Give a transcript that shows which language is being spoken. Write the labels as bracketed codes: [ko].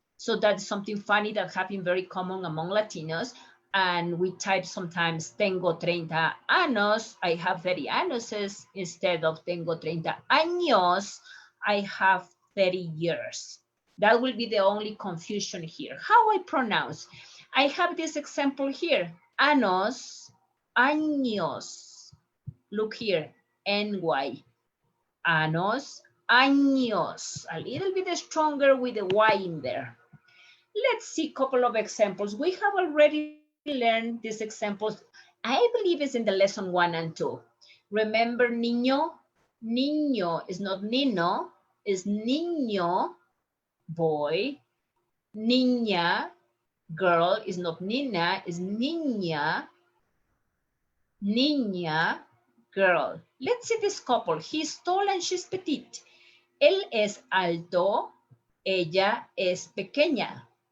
[en] So that's something funny that happened very common among Latinos. And we type sometimes [es] tengo 30 años, [en] I have 30 añoses, instead of tengo 30 años, I have 30 years. That will be the only confusion here. How I pronounce? I have this example here, años, años. Look here, NY, años, años. A little bit stronger with the Y in there. Let's see a couple of examples. We have already learned these examples. I believe it's in the lesson 1 and 2. Remember niño? Niño is not nino, is niño, boy. Niña, girl, is not nina, is niña. Niña, girl. Let's see this couple. He's tall and she's petite. [es] Él es alto, ella es pequeña.